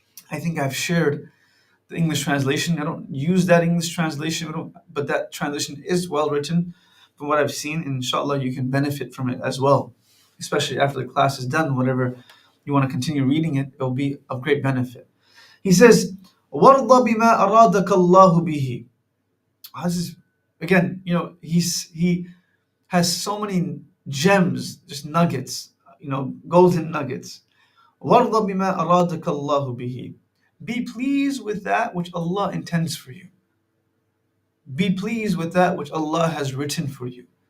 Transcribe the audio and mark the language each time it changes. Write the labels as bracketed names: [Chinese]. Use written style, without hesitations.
[English] I think I've shared the English translation. I don't use that English translation, but that translation is well written from what I've seen. And inshallah, you can benefit from it as well, especially after the class is done. Whatever you want to continue reading it, will be of great benefit. He says, [Arabic] وَارْضَ بِمَا أَرَادَكَ اللَّهُ بِهِ. [English] This is, again, he has so many gems, just nuggets, golden nuggets. [Arabic] وَارْضَ بِمَا أَرَادَكَ اللَّهُ بِهِ. [English] Be pleased with that which Allah intends for you. Be pleased with that which Allah has written for you.